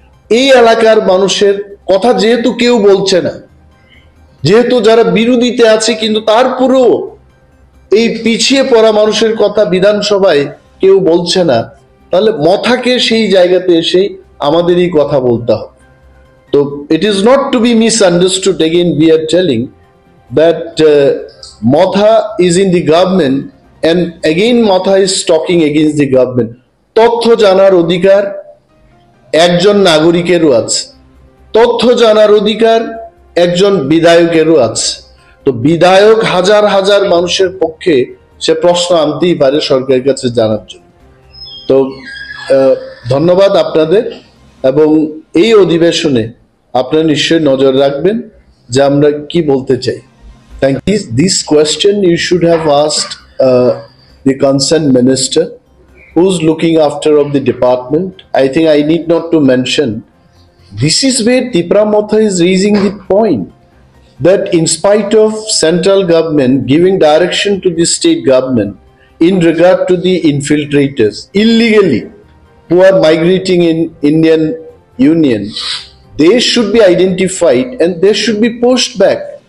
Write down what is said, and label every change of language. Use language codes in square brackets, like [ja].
[bn] এই এলাকার মানুষের কথা যেহেতু কেউ বলছে না, যেহেতু যারা বিরোধীতে আছে, কিন্তু তারপরেও এই পিছিয়ে পড়া মানুষের কথা বিধানসভায় কেউ বলছে না, তাহলে মথাকে সেই জায়গাতে এসে আমাদেরই কথা বলতে হবে। [en] তো it is not to be misunderstood. Again, we are telling that Motha is in the government, and again Motha is talking against the government. [bn] তথ্য জানার অধিকার একজন নাগরিকেরও আছে, তথ্য জানার অধিকার একজন বিধায়কেরও আছে। তো বিধায়ক হাজার হাজার মানুষের পক্ষে সে প্রশ্ন আনতেই পারে সরকারের কাছে জানার জন্য। তো ধন্যবাদ আপনাদের, এবং এই অধিবেশনে আপনারা নিশ্চয়ই নজর রাখবেন যে আমরা কি বলতে চাই। [en] Thank you. This question you should have asked the concerned minister who's looking after of the department. I think I need not to mention, this is where Tipra Motha is raising the point that in spite of central government giving direction to the state government in regard to the infiltrators illegally who are migrating in Indian Union, they should be identified and they should be pushed back.